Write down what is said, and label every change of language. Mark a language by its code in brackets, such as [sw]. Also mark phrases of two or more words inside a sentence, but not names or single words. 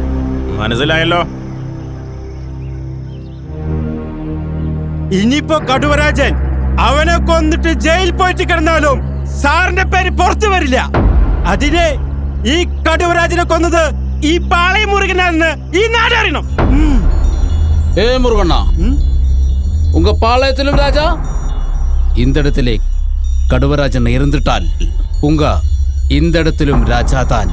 [ml] മനസ്സിലായല്ലോ? ഇനിയിപ്പോ കടുവരാജൻ അവനെ കൊന്നിട്ട് ജയിൽ പോയിട്ട് കിടന്നാലും സാറിന്റെ പേര് പുറത്തു വരില്ല. അതിന് ഈ കടുവരാജനെ കൊന്നത് ഈ പാളയ മുരുകനാണെന്ന് ഈ നാടറിയണം. [ta] முருகண்ணா, உங்க பாளையத்திலும் ராஜா, இந்த இடத்திலே கடுவராஜன் இருந்துட்டால் உங்க இந்த இடத்திலும் ராஜா தான்.